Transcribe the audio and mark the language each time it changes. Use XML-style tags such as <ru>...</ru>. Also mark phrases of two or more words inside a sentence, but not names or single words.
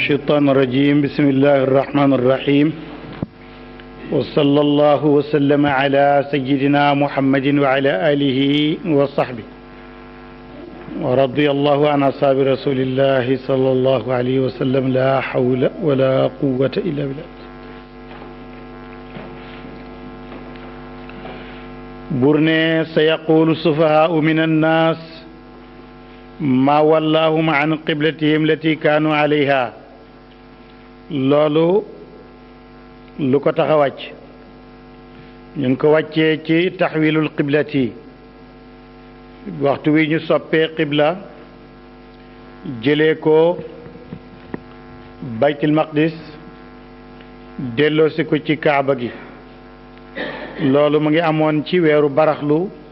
<ar>الشيطان الرجيم بسم الله الرحمن الرحيم وصلى الله وسلم على سيدنا محمد وعلى آله وصحبه ورضي الله عن أصحاب رسول الله صلى الله عليه وسلم لا حول ولا قوة إلا بالله. برني سيقول السفهاء من الناس ما ولاهم عن قبلتهم التي كانوا عليها</ar> <wo>loolu lu ko tax a wàcc ñu ngi ko wàccee ci</wo> <ar>تحويل القبلة</ar> <wo>waxtu wi ñu soppee qibla jëlee ko</wo> <ar>بيت المقدس</ar> <wo>delloosi ko ci kaaba gi loolu mu ngi amoon ci weeru baraxlu</wo>